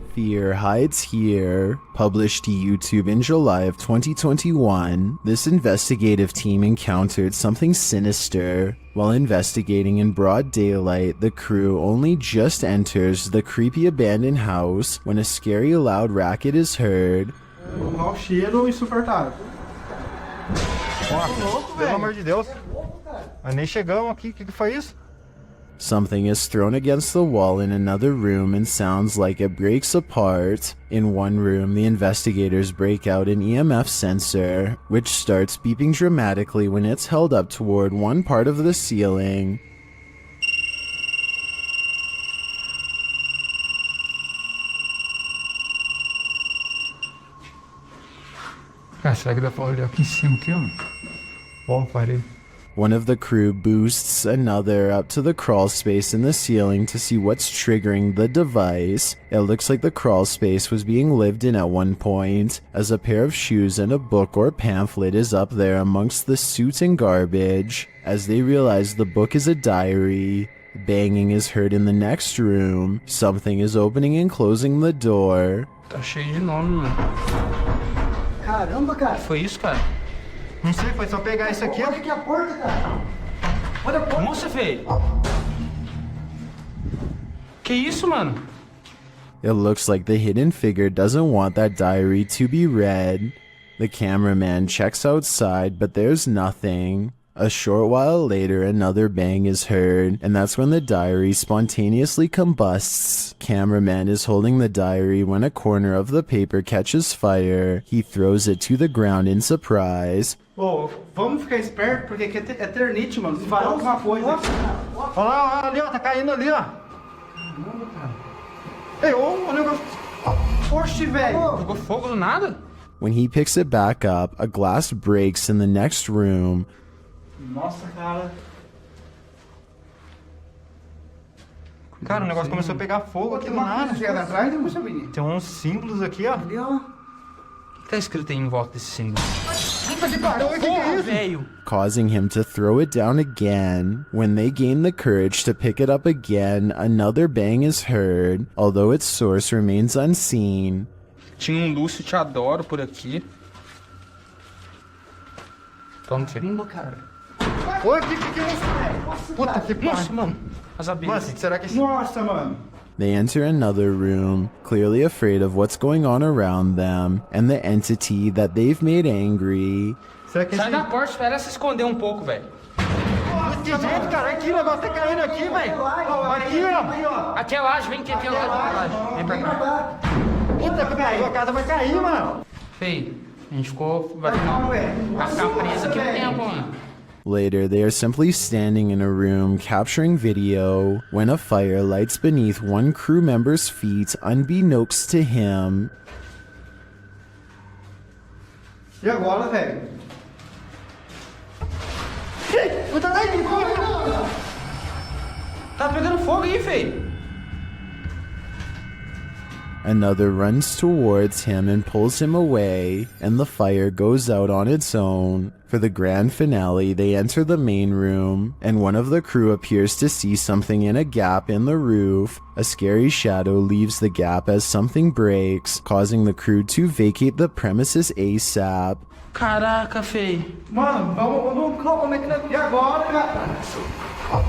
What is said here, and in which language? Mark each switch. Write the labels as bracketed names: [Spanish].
[English] Fear Hides Here. Published to YouTube in July of 2021, this investigative team encountered something sinister. While investigating in broad daylight, the crew only just enters the creepy abandoned house when a scary loud racket is heard. [Portuguese] Mau cheiro insuportável. Pelo amor de Deus. Nós nem chegamos aqui. O que foi isso? [English] Something is thrown against the wall in another room and sounds like it breaks apart. In one room, the investigators break out an EMF sensor, which starts beeping dramatically when it's held up toward one part of the ceiling. [Portuguese] Cara, será que dá pra olhar aqui em cima aqui, ó? Bom, parei. [English] One of the crew boosts another up to the crawl space in the ceiling to see what's triggering the device. It looks like the crawl space was being lived in at one point, as a pair of shoes and a book or pamphlet is up there amongst the soot and garbage. As they realize the book is a diary, banging is heard in the next room. Something is opening and closing the door. [Portuguese] Tá cheio de nome, mano. Caramba, cara. Foi isso, cara? Não sei, foi só pegar isso aqui, ó. Olha aqui a porta, cara. Olha a porta. Nossa, velho. Que isso, mano? [English] It looks like the hidden figure doesn't want that diary to be read. The cameraman checks outside, but there's nothing. A short while later, another bang is heard, and that's when the diary spontaneously combusts. Cameraman is holding the diary when a corner of the paper catches fire. He throws it to the ground in surprise. [Portuguese] Ô, vamos ficar esperto, porque aqui é eternite, mano. Se vai alguma coisa. Olha lá, ali, ó. Tá caindo ali, ó. Ei, ô, o negócio. Oxe, velho. Pegou fogo do nada? [English] When he picks it back up, a glass breaks in the next room. [Portuguese] Nossa, cara. Cara, o negócio começou a pegar fogo aqui do nada. Atrás, não puxa, menino. Tem uns símbolos aqui, ó. Ali, ó. O que tá escrito aí em volta desse símbolo? Puta que pariu, o que é isso? Velho. [English] Causing him to throw it down again. When they gain the courage to pick it up again, another bang is heard, although its source remains unseen. [Portuguese] Tinha um Lúcio Te Adoro por aqui. Toma, filho. Cara. Oi, que é isso, velho? Puta que pariu. Nossa, mano. As abelhas. Mano, será que... Nossa, mano. [English] They enter another room, clearly afraid of what's going on around them, and the entity that they've made angry. [Portuguese] Será que Sai da porta, espera ela se esconder um pouco, velho. Que jeito, cara? Aqui, o negócio tá caindo aqui, velho. Aqui, ó. Aqui é laje, vem aqui, aqui é laje. Vem pra cá. Puta que pariu, a casa vai cair, mano. Feio, a gente ficou... Vai ficar preso aqui um tempo, mano. [English] Later, they are simply standing in a room capturing video when a fire lights beneath one crew member's feet unbeknownst to him. [Portuguese] E agora, velho? Tá pegando fogo aí, feio. [English] Another runs towards him and pulls him away, and the fire goes out on its own. For the grand finale, they enter the main room, and one of the crew appears to see something in a gap in the roof. A scary shadow leaves the gap as something breaks, causing the crew to vacate the premises ASAP. [Portuguese] Caraca, feio. Mano, vamos como é que nós... E agora, cara?